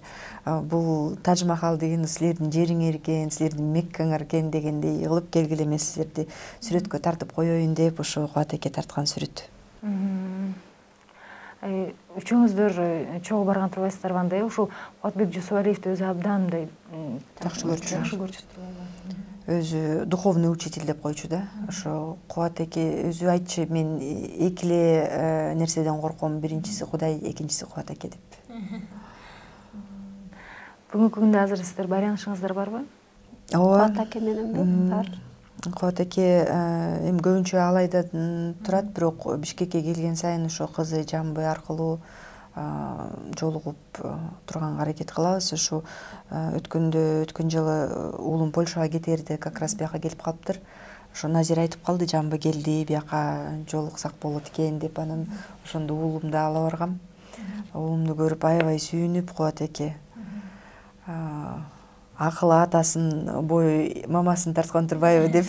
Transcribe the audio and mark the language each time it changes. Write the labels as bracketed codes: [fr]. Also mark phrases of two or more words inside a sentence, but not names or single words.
[ky] Бул Тадж Махал деген силердин жериңер экен, силердин Меккаңар экен дегендей кылып келгиле, мен силерди сүрөткө тартып коеюн деп ошо Кубат эке тарткан сүрөт. Үчөөңүздөр чогуу барган турбайсыздарбы андай? Ушул Кубатбек Жусупалиевди өзү абдан мындай жакшы көрчү. Жакшы көрчү турбайбы? Өзү [ru] духовный учитель [ky] деп койчу да. Ошо Кубат эке өзү айтчу, мен эки эле нерседен корком. Биринчиси Кудай, экинчиси Кубат эке деп. Бүгүнкү күндө азыр сиздер байланышыңыздар барбы? Ооба. Кубат эке менен бар. Кубат эке эми көбүнчө Алайда турат, бирок Бишкекке келген сайын ошо кызы Жамбы аркылуу жолугуп турганга аракет кылабыз. Ушу өткөн жылы уулум Польшага кетерде [ru] как раз [ky] бияка келип калыптыр. Ошо Назир айтып калды, Жамбы келди, бияка жолуксак болот экен деп. Анан ошондо уулумду ала баргам. Уулумду көрүп аябай сүйүнүп, Кубат эке акылы атасын, бою мамасын тарткан турбайбы деп.